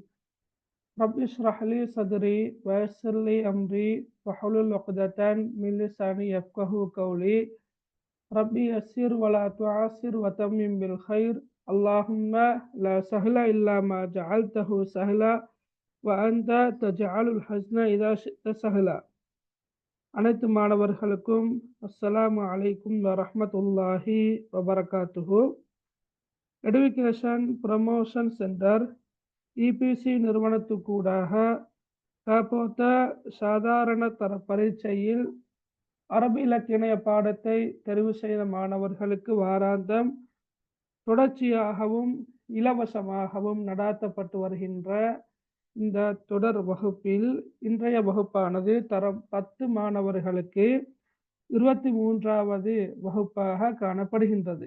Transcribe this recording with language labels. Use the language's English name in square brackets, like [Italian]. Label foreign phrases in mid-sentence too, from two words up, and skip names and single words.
[Arabic] رب اشرح لي صدري ويسر لي أمري واحلل عقدة من لساني يفقهوا قولي. رب يسر ولا تعسر وتمم بالخير. اللهم لا سهل إلا ما جعلته سهلا وأنت تجعل الحزن إذا شئت سهلا. [Tamil] அனைத்து மாணவர்களுக்கும் [Arabic] السلام عليكم ورحمة الله وبركاته. [Tamil] எடுகேஷன் ப்ரமோஷன் சென்டர் இபிசி நிறுவனத்துக்கூடாக தற்போத சாதாரண தர பரீட்சையில் அரபி இலக்கிய பாடத்தை தெரிவு செய்த மாணவர்களுக்கு வாராந்தம் தொடர்ச்சியாகவும் இலவசமாகவும் நடாத்தப்பட்டு வருகின்ற இந்த தொடர் வகுப்பில் இன்றைய வகுப்பானது தரம் 10 மாணவர்களுக்கு 23வது வகுப்பாக காணப்படுகின்றது.